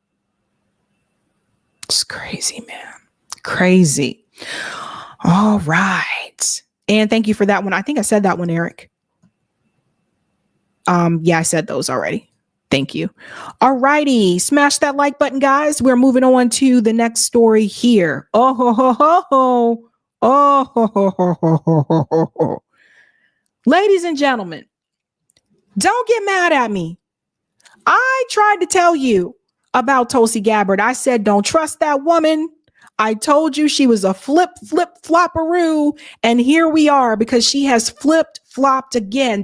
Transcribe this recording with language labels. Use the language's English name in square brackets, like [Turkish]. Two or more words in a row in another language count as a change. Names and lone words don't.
[English] It's crazy, man. Crazy. All right. And thank you for that one. I think I said that one, Eric. Yeah, I said those already. Thank you. All righty. Smash that like button, guys. We're moving on to the next story here. Oh, ho, ho, ho, ho. Oh, ho, ho, ho, ho, ho, ho, ho. Ladies and gentlemen, don't get mad at me. I tried to tell you about Tulsi Gabbard. I said, don't trust that woman. I told you she was a flopperoo. And here we are because she has flopped again.